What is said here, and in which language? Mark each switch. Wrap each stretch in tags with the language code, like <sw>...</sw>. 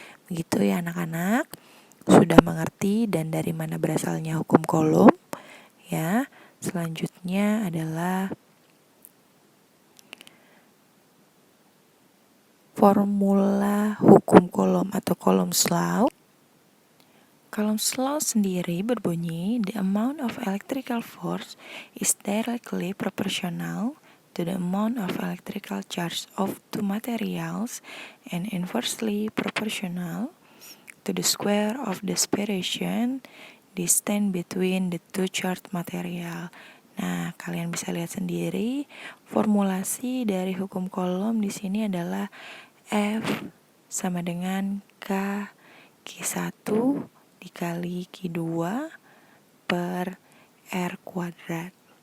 <id>Begitu ya anak-anak? Sudah mengerti dan dari mana berasalnya hukum Coulomb? Ya, selanjutnya adalah formula hukum Coulomb atau Coulomb's Law.</id> <en>Coulomb's Law</en> <id>sendiri berbunyi,</id> <en>the amount of electrical force is directly proportional to the amount of electrical charge of two materials and inversely proportional to the square of the separation distance between the two charged material.</en> <id>Nah, kalian bisa lihat sendiri formulasi dari hukum Coulomb di sini adalah F sama dengan Q1 dikali Q2 per R kuadrat.</id>